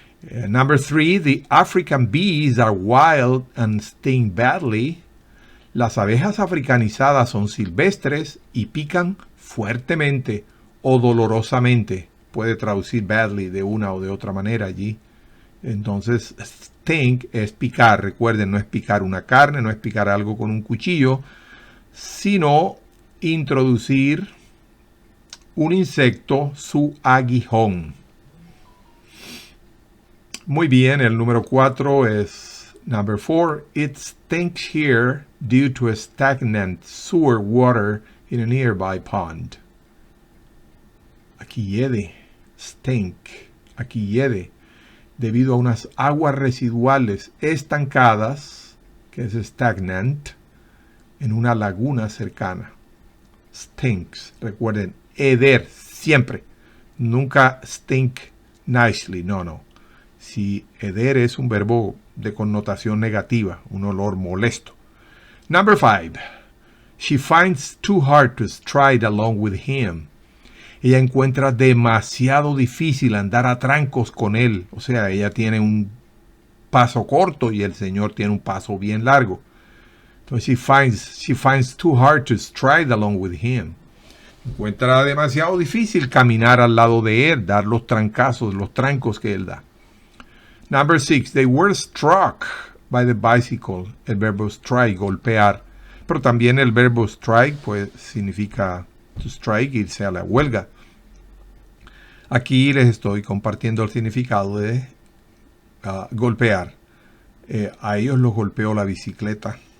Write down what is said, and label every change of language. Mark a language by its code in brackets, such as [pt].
[en] Number 3, the African bees are wild and sting badly. [es] Las abejas africanizadas son silvestres y pican fuertemente o dolorosamente. Puede traducir badly de una o de otra manera allí. Entonces, sting es picar. Recuerden, no es picar una carne, no es picar algo con un cuchillo, sino introducir un insecto, su aguijón. Muy bien, el número 4 es [en] number 4. It stinks here due to a stagnant sewer water in a nearby pond. [es] Aquí hiede, stink, aquí hiede, debido a unas aguas residuales estancadas, que es stagnant, en una laguna cercana. Stinks, recuerden, heder, siempre, nunca [en] stink nicely, [es] no. Si heder es un verbo de connotación negativa, un olor molesto. [en] Number 5. She finds too hard to stride along with him. [es] Ella encuentra demasiado difícil andar a trancos con él. O sea, ella tiene un paso corto y el Señor tiene un paso bien largo. Entonces, [en] she finds too hard to stride along with him. [es] Encuentra demasiado difícil caminar al lado de él, dar los trancos que él da. [en] Number 6, they were struck by the bicycle. [es] El verbo strike, golpear. Pero también el verbo strike pues significa [en] To strike, [es] irse a la huelga. Aquí les estoy compartiendo el significado de golpear. A ellos los golpeó la bicicleta.